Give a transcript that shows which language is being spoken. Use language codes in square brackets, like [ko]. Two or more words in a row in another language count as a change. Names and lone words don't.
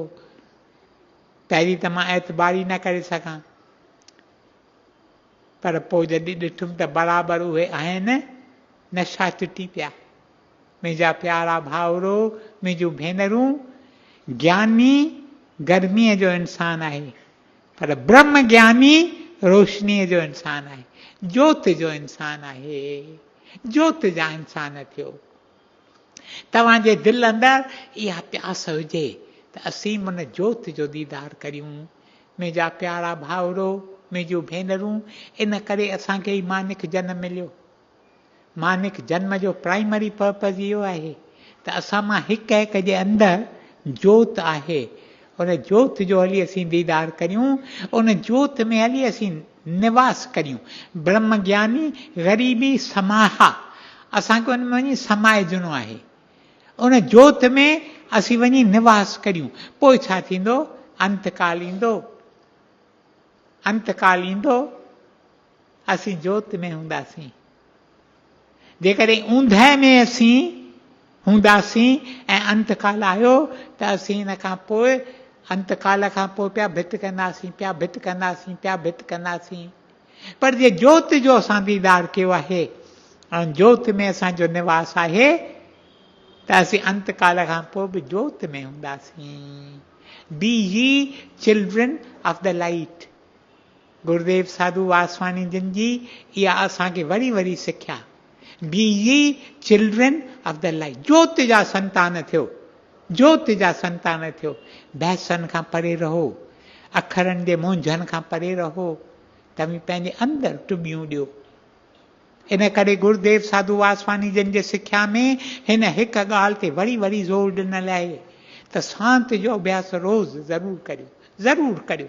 [sd] पहिरीं त मां एतबारी न करे सघां, पर पोइ जॾहिं ॾिठुमि त बराबरि उहे आहिनि, नशा टुटी पिया। मुंहिंजा प्यारा भाउरो, मुंहिंजूं भेनरूं, ज्ञानी गर्मीअ जो इंसानु आहे, पर ब्रह्म ज्ञानी रोशनीअ जो इंसानु आहे, जोत जो इंसानु आहे। जोत जा इंसान थियो। तव्हांजे दिलि अंदरि इहा प्यास हुजे त असीं मन जोत जो दीदार करियूं। मुंहिंजा प्यारा भाउरो, मुंहिंजूं भेनरूं, इन करे असांखे ई मानिक जनम मिलियो। मानिक जन्म जो [en] primary purpose [sd] इहो आहे त असां मां हिक हिक जे अंदरि जोत आहे, उन जोत जो हली असीं दीदार करियूं, उन जोत में हली असीं निवास करियूं। [pa] ਬ੍ਰਹਮ ਗਿਆਨੀ ਗਰੀਬੀ ਸਮਾਹਾ, [sd] असांखे उन में वञी समाइजणो आहे, उन जोत में असीं वञी निवास करियूं। पोइ छा थींदो? अंतकाल ईंदो। अंतकाल ईंदो, असीं जोत में हूंदासीं। जेकॾहिं ऊंदहि में असीं हूंदासीं ऐं अंतकाल आयो त असीं हिन खां पोइ अंतकाल खां पोइ पिया भित कंदासीं, पिया भित कंदासीं, पिया भित कंदासीं। पर जे जोत जो असां दीदार कयो आहे ऐं जोत में असांजो निवास आहे त असीं अंतकाल खां पोइ बि जोत में हूंदासीं। [en] Be the children of the light. [sd] गुरुदेव साधू वासवाणी जिन जी इहा असांखे वरी वरी सिख्या। [en] Be the children of the light. [sd] जोत जा संतान थियो, जोत जा संतान थियो। बहसनि खां परे रहो, अखरनि जे मुंझनि खां परे रहो, तव्हीं पंहिंजे अंदरि टुॿियूं ॾियो। इन करे गुरुदेव साधू वासवाणी जिन जे सिख्या में हिन हिकु ॻाल्हि ते वरी वरी ज़ोर ॾिनल आहे त शांति जो अभ्यास रोज़ ज़रूरु करियो, ज़रूरु करियो।